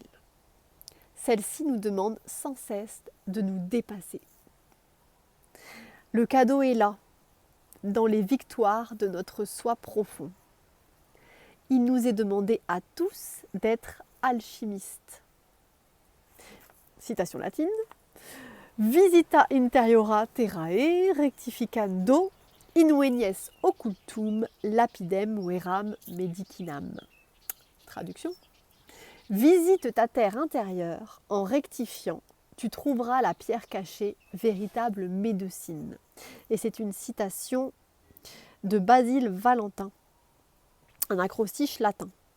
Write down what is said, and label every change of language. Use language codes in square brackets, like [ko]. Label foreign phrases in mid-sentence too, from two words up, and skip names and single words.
[fr] Celle-ci nous demande sans cesse de nous dépasser. Le cadeau est là, dans les victoires de notre soi profond. Il nous est demandé à tous d'être alchimistes. Citation latine. [la] Visita interiora terrae rectificando invenies occultum lapidem veram medicinam. [fr] Traduction. Visite ta terre intérieure en rectifiant, tu trouveras la pierre cachée, véritable médecine. Et c'est une citation de Basile Valentin, un acrostiche latin.